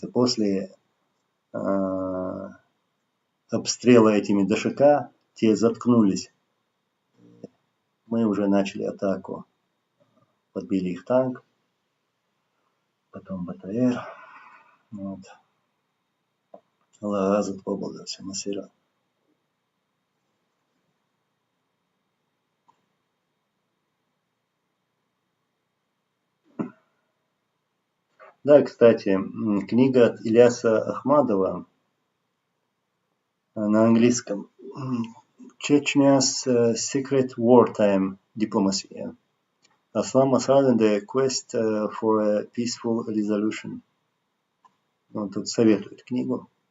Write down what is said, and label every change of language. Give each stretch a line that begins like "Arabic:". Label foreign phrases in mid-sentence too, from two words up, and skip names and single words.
Russian: После обстрела этими ДШК те заткнулись. Мы уже начали атаку. Подбили их танк, потом БТР. Вот.
Turkish: Allah razı olsun. Mesela.
Russian: Да, кстати, книга от Ильяса Ахмадова на английском.
English: Chechny's Secret Wartime Diplomacy. Aslам Асад and the Quest for a Peaceful Resolution.
Russian: Он тут советует книгу.